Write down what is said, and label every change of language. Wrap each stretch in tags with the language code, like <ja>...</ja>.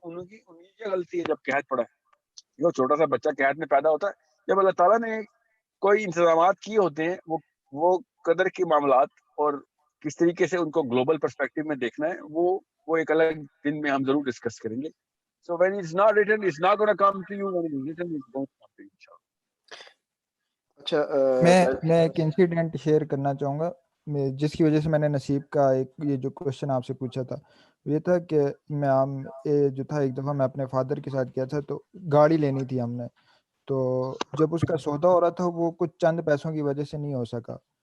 <ur>انہوں کی یہ غلطی ہے جب قحط پڑا ہے. جو چھوٹا سا بچہ قحط میں پیدا ہوتا ہے, جب اللہ تعالیٰ نے کوئی انتظامات کیے ہوتے ہیں, وہ قدر کے معاملات اور کس طریقے سے ان کو گلوبل پرسپیکٹو میں دیکھنا ہے, وہ ایک الگ دن میں ہم ضرور ڈسکس کریں گے.</ur> <en>So when it's not written, it's not going to come to you. When it's written, it's going to come to you, inshallah.</en> <ur>اچھا, میں ایک انسیڈنٹ شیئر کرنا چاہوں گا جس کی وجہ سے میں نے نصیب کا یہ جو کوشچن آپ سے پوچھا تھا یہ تھا کہ میں جو تھا ایک دفعہ میں اپنے فادر کے ساتھ کیا تھا, تو گاڑی لینی تھی ہم نے. تو جب اس کا سودا ہو رہا تھا وہ کچھ چند پیسوں کی وجہ سے نہیں ہو سکا.</ur>